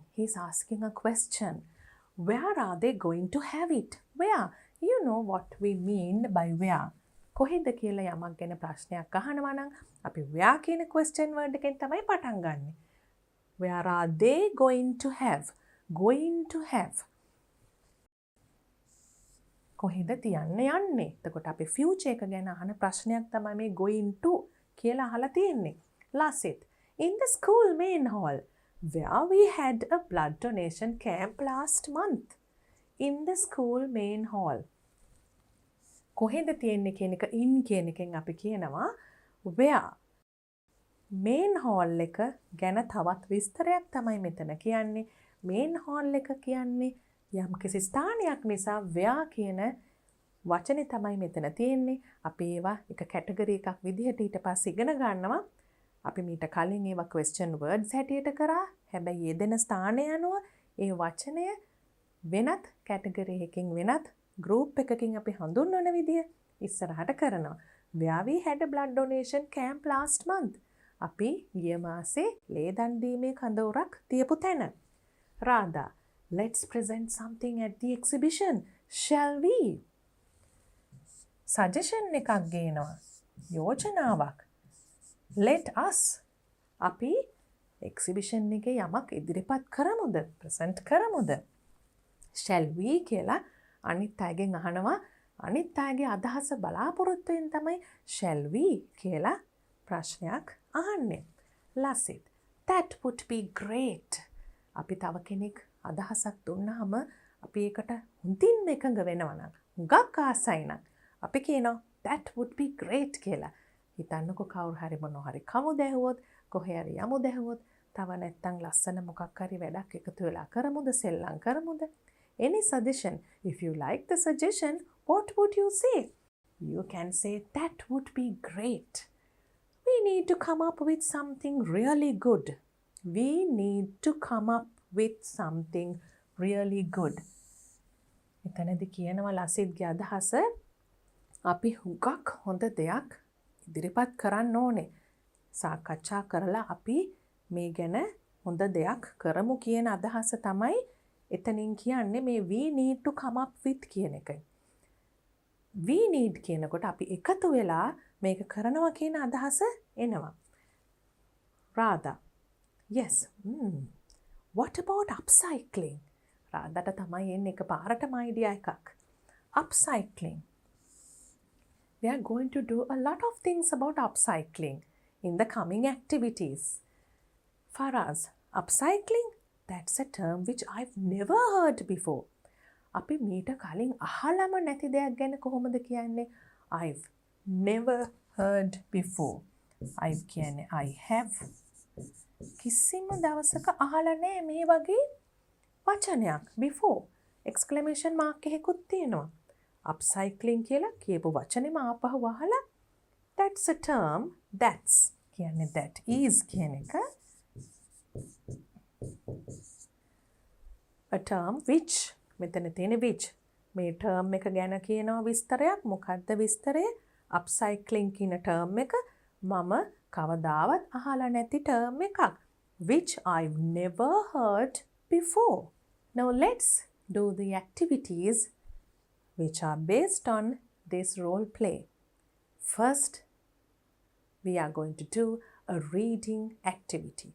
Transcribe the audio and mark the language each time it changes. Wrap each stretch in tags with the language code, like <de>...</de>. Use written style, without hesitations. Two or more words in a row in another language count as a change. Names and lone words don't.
<en>He's asking a question. Where are they going to have it? Where? You know what we mean by where.</en> <si>කොහෙද කියලා යමක් ගැන ප්‍රශ්නයක් අහනවා නම් අපි where කියන</si> <en>question word</en> <si>එකෙන් තමයි පටන් ගන්නෙ.</si> <en>Where are they going to have? Going to have.</en> <si>කොහෙද තියන්න යන්නේ? එතකොට අපි future එක ගැන අහන ප්‍රශ්නයක් තමයි මේ</si> <en>going to</en> <si>කියලා අහලා තියෙන්නේ.</si> <en>Lasit. In the school main hall, where we had a blood donation camp last month. In the school main hall.</en> <si>කොහෙද තියෙන්නේ කියන එක in කියන එකෙන් අපි කියනවා where.</si> <en>main hall</en> <si>එක ගැන තවත් විස්තරයක් තමයි මෙතන කියන්නේ.</si> <en>main hall</en> <si>එක කියන්නේ යම් කිසි ස්ථානයක් නිසා where කියන වචනේ තමයි මෙතන තියෙන්නේ. අපි ඒවා එක කැටගරි එකක් විදිහට ඊට පස්සේ ඉගෙන ගන්නවා. අපි මීට කලින් ඒවා</si> <en>question words</en> <si>හැටියට කරා. හැබැයි යෙදෙන ස්ථානය අනුව ඒ වචනය වෙනත් කැටගරි එකකින් වෙනත් group එකකින් අපි හඳුන්වන විදිය ඉස්සරහට කරනවා.</si> <en>Where we had a blood donation camp last month.</en> <si>අපි ගිය මාසේ ලේ දන් දීමේ කඳවුරක් තියපු තැන.</si> <en>Radha, let's present something at the exhibition. Shall we? Suggestion</en> <si>එකක් ගේනවා. යෝජනාවක්.</si> <en>Let us.</en> <si>අපි exhibition එකේ යමක් ඉදිරිපත් කරමුද? present කරමුද?</si> <en>Shall we</en> <si>කියලා අනිත් අයගෙන් අහනවා. අනිත් අයගේ අදහස බලාපොරොත්තුෙන් තමයි</si> <en>shall we</en> <si>කියලා ප්‍රශ්නයක් අහන්නේ.</si> <en>Lasit, that would be great.</en> <si>අපි තව කෙනෙක් අදහසක් දුන්නාම අපි ඒකට හොඳින් එකඟ වෙනවා නම් හුඟක් ආසයි නම් අපි කියනවා</si> <en>that would be great</en> <si>කියලා. හිතන්නකො කවුරු හරි මොනවා හරි කමු දැහුවොත් කොහේ හරි යමු දැහුවොත් තව නැත්තම් ලස්සන මොකක් හරි වැඩක් එකතු වෙලා කරමුද සෙල්ලම් කරමුද?</si> <en>Any suggestion? If you like the suggestion, what would you say? You can say that would be great. We need to come up with something really good. We need to come up with something really good.</en> <si>එතනදි කියනවා ලසිත්ගේ අදහස අපි හුඟක් හොඳ දෙයක් ඉදිරිපත් කරන්න ඕනේ. සාකච්ඡා කරලා අපි මේ ගැන හොඳ දෙයක් කරමු කියන අදහස තමයි එතනින් කියන්නේ මේ</si> <en>we need to come up with</en> <si>කියන එක.</si> <en>we need</en> <si>කියනකොට අපි එකතු වෙලා මේක කරනවා කියන අදහස එනවා.</si> <en>Radha. Yes. What about upcycling?</en> <si>රාදාට තමයි එන්නේ එකපාරටම idea එකක්.</si> <en>Upcycling. We are going to do a lot of things about upcycling in the coming activities. Faraz, upcycling? That's a term which I've never heard before.</en> <si>අපි මීට කලින් අහලම නැති දෙයක් ගැන කොහොමද කියන්නේ?</si> <en>I've never heard before. I've කියන්නේ I have.</en> <si>කිසිම දවසක අහලා නැහැ මේ වගේ වචනයක් before.</si> <en>exclamation mark</en> <si>එකකුත් තියෙනවා. upcycling කියලා කියපු වචනේම ආපහු අහලා</si> <en>that's a term.</en> <si>That's කියන්නේ</si> <en>that is</en> <si>කියන එක.</si> <en>a term which</en> <si>මෙතන තියෙන which මේ term එක ගැන කියනවා විස්තරයක් මොකද්ද විස්තරය upcycling කියන term එක මම කවදාවත් අහලා නැති term එකක්</si> <en>which I've never heard before. Now let's do the activities which are based on this role play. First, we are going to do a reading activity.</en>